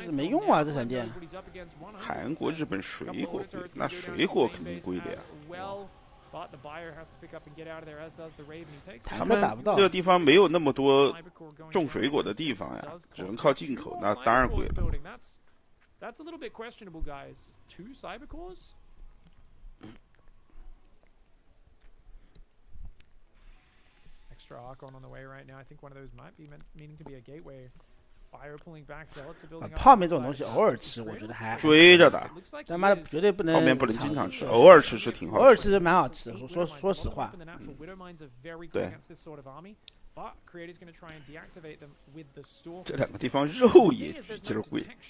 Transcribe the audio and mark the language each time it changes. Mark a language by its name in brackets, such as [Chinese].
[Chinese] 没用啊，这闪电。韩国、日本水果贵，那水果肯定贵的呀。坦克打不到。这个地方没有那么多种水果的地方呀，只能靠进口，那当然贵了。 [English] That's a little bit questionable, guys. 2 cyber cores? Extra Archon on the way right now. I think one of those might be meaning to be a gateway. Fire pulling back, Zealots are building up. [Chinese] 泡面这种东西偶尔吃，我觉得还追着打。他妈的绝对不能。泡面不能经常吃，偶尔吃是挺好吃。偶尔吃蛮好吃，说实话。对。 [English] But Creator's going to try and deactivate them with the store. [Chinese] 这2个地方肉也比劲儿贵。